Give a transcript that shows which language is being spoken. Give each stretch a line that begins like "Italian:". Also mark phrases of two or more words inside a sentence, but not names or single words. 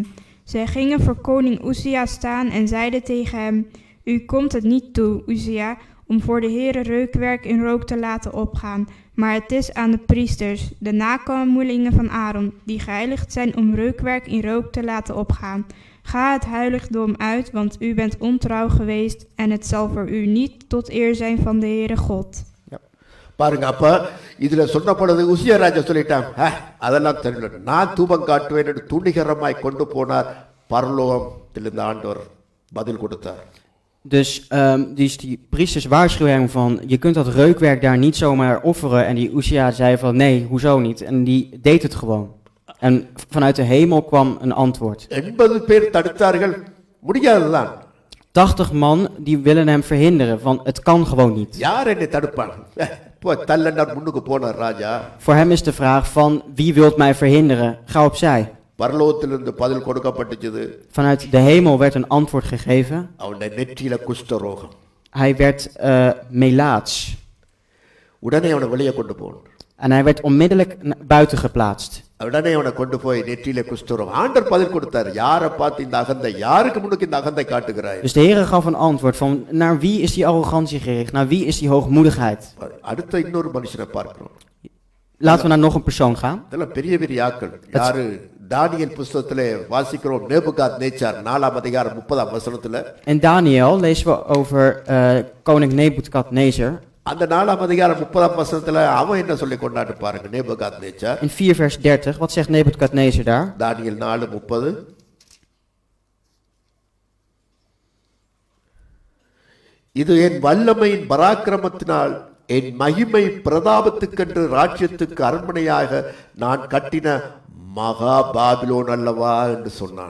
Dutch: Zij gingen voor koning Uzia staan en zeiden tegen hem, u komt het niet toe, Uzia, om voor de Heere reukwerk in rook te laten opgaan, maar het is aan de priesters, de nakomelingen van Aaron, die geheiligd zijn om reukwerk in rook te laten opgaan. Ga het heiligdom uit, want u bent ontrouw geweest en het zal voor u niet tot eer zijn van de Heere God.
Tamil: பாருங்க, அப்ப இதுல சொன்ன பொழுது உசியா ராஜா சொல்லிட்டான், அதெல்லாம் தெரியல, நான் தூபம் காட்டுவேன் என்று துணிகரமாய் கொண்டு போனார். பரலோகத்திலிருந்து ஆண்டவர் பதில் கொடுத்தார்.
Dutch: Dus die priesters waarschuwen hem van, je kunt dat reukwerk daar niet zomaar offeren. En die Uzia zei van, nee, hoezo niet? En die deed het gewoon. En vanuit de hemel kwam een antwoord.
Tamil: 80 பேர் தடுத்தார்கள், முடியாதுதான்.
Dutch: 80 man die willen hem verhinderen, van het kan gewoon niet.
Tamil: யார் என்னை தடுப்பான்? தள்ளண்டார் முன்னுக்கு போனார் ராஜா.
Dutch: Voor hem is de vraag van, wie wilt mij verhinderen? Ga opzij.
Tamil: பரலோகத்திலிருந்து பதில் கொடுக்கப்பட்டுச்சு.
Dutch: Vanuit de hemel werd een antwoord gegeven.
Tamil: அவனுடைய நெற்றியில குஷ்டரோகம்.
Dutch: Hij werd melaats.
Tamil: உடனே அவனை வெளியே கொண்டு போகணும்.
Dutch: En hij werd onmiddellijk buiten geplaatst.
Tamil: உடனே அவனை கொண்டு போய் நெற்றியில குஷ்டரோகம். ஆண்டவர் பதில் கொடுத்தார். யாரை பார்த்து இந்த அகந்தை, யாருக்கு முன்னுக்கு இந்த அகந்தை காட்டுகிறாய்?
Dutch: Dus de Heer gaf een antwoord van, naar wie is die arrogantie gericht? Naar wie is die hoogmoedigheid?
Tamil: அடுத்த இன்னொரு மனுஷனை பார்க்கிறோம்.
Dutch: Laten we naar nog een persoon gaan.
Tamil: இதெல்லாம் பெரிய பெரிய ஆட்கள். யாரு? தானியேல் புத்தகத்திலே வாசிக்கிறோம். நேபுகாத்நேச்சார் 4ஆம் அதிகாரம் 30ஆம் வசனத்துல.
Dutch: In Daniel lezen we over koning Nebukadnezar.
Tamil: அந்த 4ஆம் அதிகாரம் 30ஆம் வசனத்துல அவன் என்ன சொல்லி கொண்டாட்டு பாருங்க. நேபுகாத்நேச்சார்
Dutch: In 4 vers 30, wat zegt Nebukadnezar daar?
Tamil: தானியேல் 4:30. இது என் வல்லமையின் பராக்கிரமத்தினால் என் மகிமை பிரதாபத்துக்கென்று ராஜ்யத்துக்கு அரண்மனையாக நான் கட்டின மகா பாபிலோன் அல்லவா என்று சொன்னான்.